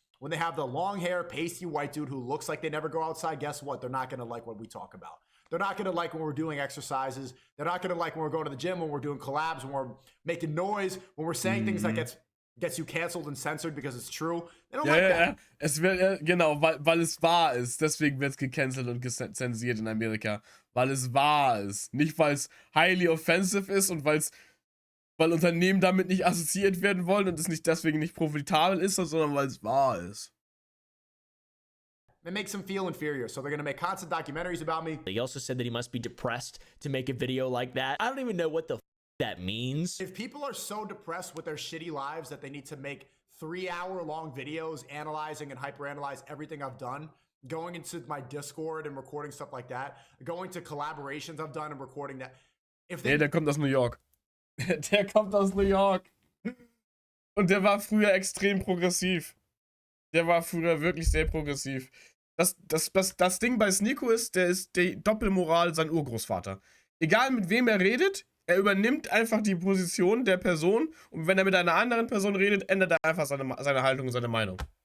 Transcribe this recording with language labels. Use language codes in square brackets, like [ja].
[en] When they have the long hair, pasty white dude who looks like they never go outside, guess what? They're not gonna like what we talk about. They're not going to like when we're doing exercises. They're not going to like when we're going to the gym, when we're doing collabs, when we're making noise, when we're saying things that gets you canceled and censored because it's true. They don't like that. [de] Es wird, genau, weil es wahr ist. Deswegen wird es gecancelt und zensiert in Amerika. Weil es wahr ist. Nicht, weil es [en] highly offensive [de] ist und weil es weil Unternehmen damit nicht assoziiert werden wollen und es nicht deswegen nicht profitabel ist, sondern weil es wahr ist. [en] It makes them feel inferior, so they're gonna make constant documentaries about me. He also said that he must be depressed to make a video like that. I don't even know what the f that means. If people are so depressed with their shitty lives that they need to make 3-hour-long videos analyzing and hyperanalyze everything I've done, going into my Discord and recording stuff like that, going to collaborations I've done and recording that. If they [de] Der kommt aus New York. Der kommt aus New York. Und der war früher extrem progressiv. Der war früher wirklich sehr progressiv. Das Ding bei SNEAKO ist, der ist die Doppelmoral sein Urgroßvater. Egal mit wem er redet, er übernimmt einfach die Position der Person und wenn er mit einer anderen Person redet, ändert er einfach seine Haltung und seine Meinung.